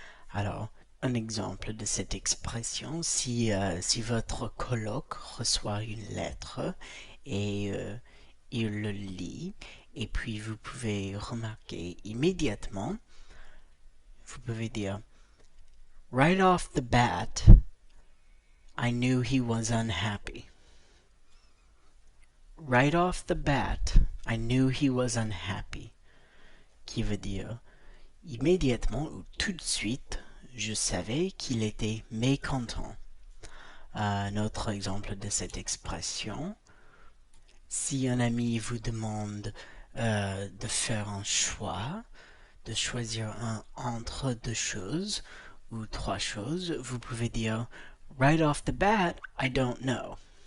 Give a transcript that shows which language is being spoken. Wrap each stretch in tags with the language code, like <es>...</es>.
<fr>Alors, un exemple de cette expression, si votre coloc reçoit une lettre et il le lit, et puis vous pouvez remarquer immédiatement, vous pouvez dire</fr> <en>right off the bat, I knew he was unhappy. Right off the bat, I knew he was unhappy.</en> <fr>Qui veut dire immédiatement ou tout de suite, je savais qu'il était mécontent. Un autre exemple de cette expression, si un ami vous demande de faire un choix, de choisir entre deux choses ou trois choses, vous pouvez dire</fr> <en>right off the bat, I don't know.</en>